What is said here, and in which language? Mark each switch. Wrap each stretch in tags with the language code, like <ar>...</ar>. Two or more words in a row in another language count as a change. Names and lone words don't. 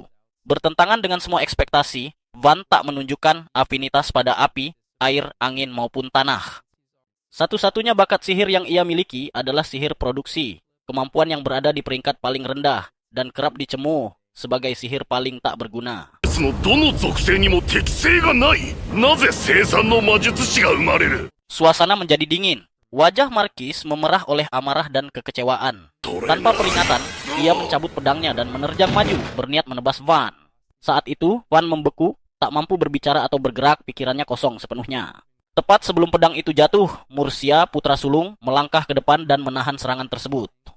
<id>Bertentangan dengan semua ekspektasi, Van tak menunjukkan afinitas pada api, air, angin maupun tanah. Satu-satunya bakat sihir yang ia miliki adalah sihir produksi, kemampuan yang berada di peringkat paling rendah dan kerap dicemu sebagai sihir paling tak berguna.</id> <ja>のどの属性にも適性がない。なぜ生産の魔術師が生まれる。</ja> <id>Suasana menjadi dingin. Wajah Markis memerah oleh amarah dan kekecewaan. Tanpa peringatan, ia mencabut pedangnya dan menerjang maju, berniat menebas Van. Saat itu, Van membeku, tak mampu berbicara atau bergerak, pikirannya kosong sepenuhnya. Tepat sebelum pedang itu jatuh, Mursia, putra sulung, melangkah ke depan dan menahan serangan tersebut.</id>